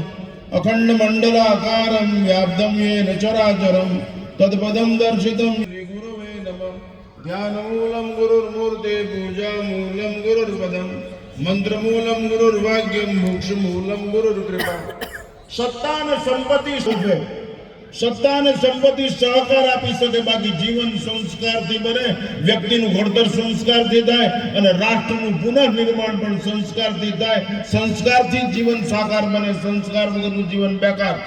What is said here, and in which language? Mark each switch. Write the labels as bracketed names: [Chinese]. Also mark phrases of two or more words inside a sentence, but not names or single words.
[Sanskrit] अखण्डमण्डलाकारं व्याप्तं येन चराचरं तत्पदं दर्शितं श्री गुरुवे नमः। ध्यानमूलं गुरुर्मूर्ते पूजामूलं गुरुर्पदं मंत्रमूलं गुरुर्वाक्यं मोक्षमूलं गुरुर्कृपा। [Gujarati] सत्ता અને સંપત્તિ સુખે સત્તા અને સંપત્તિ સહકાર આપી શકે, બાકી જીવન સંસ્કારથી બને, વ્યક્તિનું ઘડતર સંસ્કારથી થાય અને રાષ્ટ્રનું પુનઃનિર્માણ પણ સંસ્કારથી થાય। સંસ્કારથી જીવન સાકાર બને, સંસ્કાર વગરનું જીવન બેકાર છે।